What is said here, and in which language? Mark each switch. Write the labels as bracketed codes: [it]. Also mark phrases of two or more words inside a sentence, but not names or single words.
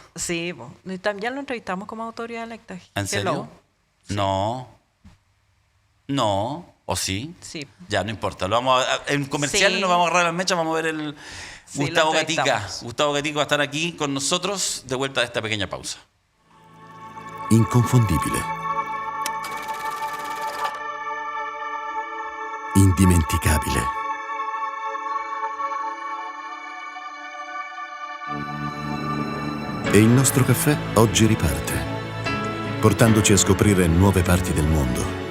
[es] Sí, po. Ya lo entrevistamos como autoridad electa. ¿En serio? No. No. ¿O sí? Sí. Ya, no importa. En comerciales Sí. nos vamos a agarrar las mechas, vamos a ver el Sí, Gustavo lo Gatica. entrevistamos. Gustavo Gatica va a estar aquí con nosotros de vuelta de esta pequeña pausa. [it] Inconfondibile. Indimenticabile. E il nostro caffè oggi riparte, portandoci a scoprire nuove parti del mondo.